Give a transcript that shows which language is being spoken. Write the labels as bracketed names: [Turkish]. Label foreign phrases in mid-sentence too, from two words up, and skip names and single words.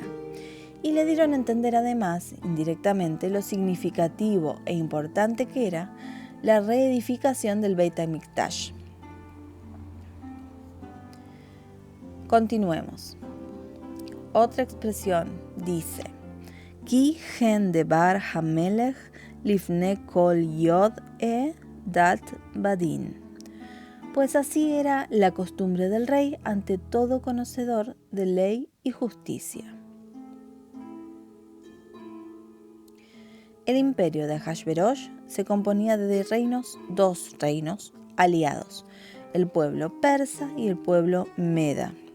[Spanish] Y le dieron a entender además, indirectamente, lo significativo e importante que era la reedificación del Beit HaMikdash. Continuemos. Otra expresión dice: [Hebrew] כי כן דבר המלך לפני כל יודעי דת ודין. [Spanish] Pues así era la costumbre del rey ante todo conocedor de ley y justicia. El imperio de Ahasverosh se componía de dos reinos aliados, el pueblo persa y el pueblo meda.